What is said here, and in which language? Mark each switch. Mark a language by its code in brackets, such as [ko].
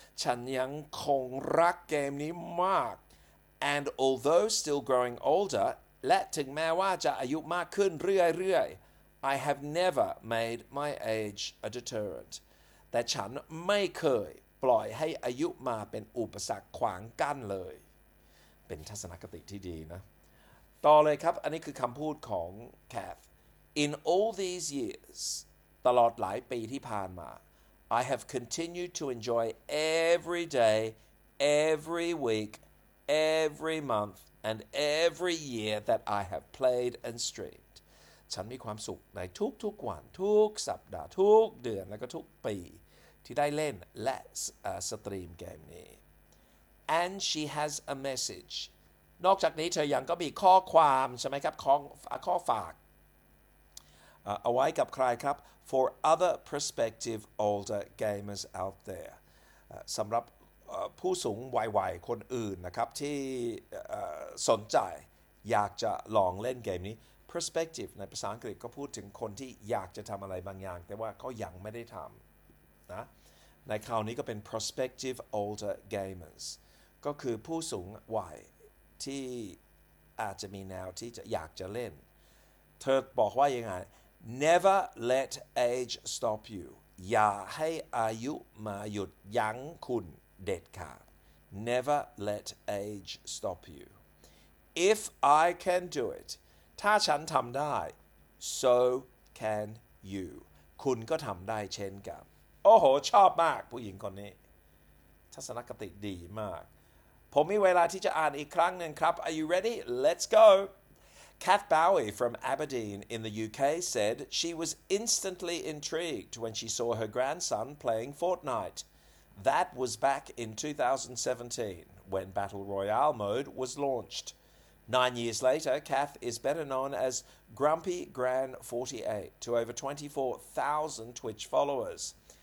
[th] ฉันยังคงรักเกมนี้มาก [en] And although still growing older, [th] และถึงแม้ว่าจะอายุมากขึ้นเรื่อยๆ [en] I have never made my age a deterrent. [th] แต่ฉันไม่เคยปล่อยให้อายุมาเป็นอุปสรรคขวางกั้นเลยเป็นทัศนคติที่ดีนะต่อเลยครับอันนี้คือคำพูดของ Kath. [en] In all these years, [th] ตลอดหลายปีที่ผ่านมา [en] I have continued to enjoy every day, every week, every month, and every year that I have played and streamed. [th] ฉันมีความสุขในทุกๆวันทุกสัปดาห์ทุกเดือนและก็ทุกปีที่ได้เล่นและสตรีมเกมนี้ [en] And she has a message. [th] นอกจากนี้เธอยังก็มีข้อความใช่ไหมครับข้อฝากเอาไว้กับใครครับ [en] for other prospective older gamers out there [th] สำหรับผู้สูงวัยๆคนอื่นนะครับที่ สนใจอยากจะลองเล่นเกมนี้ prospective ในภาษาอังกฤษก็พูดถึงคนที่อยากจะทำอะไรบางอย่างแต่ว่าเขายังไม่ได้ทำนะในคราวนี้ก็เป็น [en] prospective older gamers [th] ก็คือผู้สูงวัยที่อาจจะมีแนวที่จะอยากจะเล่นเธอบอกว่ายังไง [en] Never let age stop you. [th] อย่าให้อายุมาหยุดยั้งคุณเด็ดขาด [en] Never let age stop you. If I can do it, [th] ถ้าฉันทำได้ [en] so can you. [th] คุณก็ทำได้เช่นกันโอ้โหชอบมากผู้หญิงคนนี้ทัศนคติดีมากผมมีเวลาที่จะอ่านอีกครั้งนึงครับ [en] Are you ready? Let's go! Kath Bowie from Aberdeen in the UK said she was instantly intrigued when she saw her grandson playing Fortnite. That was back in 2017 when Battle Royale mode was launched. 9 years later, Kath is better known as Grumpy Gran 48 to over 24,000 Twitch followers.